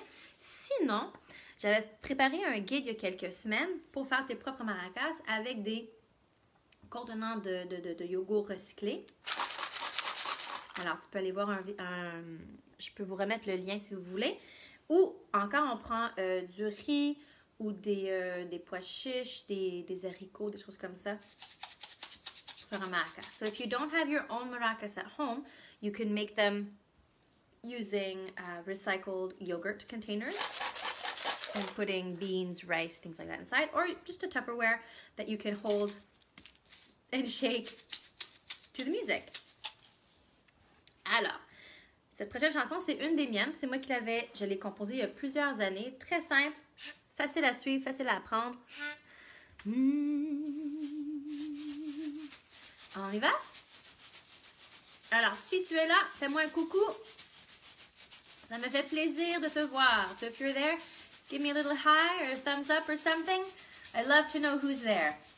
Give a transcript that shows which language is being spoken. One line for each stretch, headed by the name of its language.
French: Sinon, j'avais préparé un guide il y a quelques semaines pour faire tes propres maracas avec des contenants de yogourt recyclé. Alors, tu peux aller voir je peux vous remettre le lien si vous voulez. Ou encore, on prend du riz ou des pois chiches, des haricots, des choses comme ça pour faire un maracas.
English: So, if you don't have your own maracas at home, you can make them using recycled yogurt containers and putting beans, rice, things like that inside, or just a Tupperware that you can hold and shake to the music.
French: Alors, cette prochaine chanson, c'est une des miennes. C'est moi qui je l'ai composée il y a plusieurs années. Très simple, facile à suivre, facile à apprendre. On y va? Alors, si tu es là, fais-moi un coucou. Ça me fait plaisir de te voir.
English: So if you're there, give me a little hi or a thumbs up or something. I'd love to know who's there.